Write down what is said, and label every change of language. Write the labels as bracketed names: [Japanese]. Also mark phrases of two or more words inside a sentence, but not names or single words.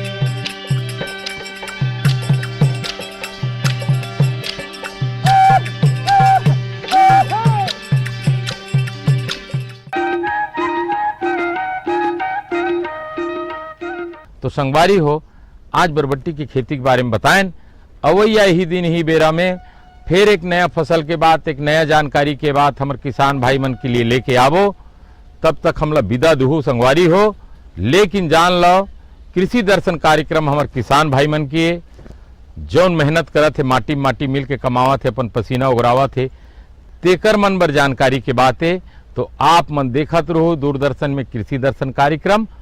[Chhattisgarhi] तो संगवारी हो आज बरबट्टी की खेती के बारे में बताएं। अवैया ही दिन ही बेरा में फिर एक नया फसल के बाद एक नया जानकारी के बाद हमारे किसान भाई मन के लिए लेके आवो। तब तक हमला विदा दुहू संगवारी हो, लेकिन जान लो कृषि दर्शन कार्यक्रम हमारे किसान भाई मन की जौन मेहनत करत थे माटी माटी मिल के कमावा थे अपन पसीना उगरावा थे तेकर मन बर जानकारी के बात है। तो आप मन देखत रहो दूरदर्शन में कृषि दर्शन कार्यक्रम।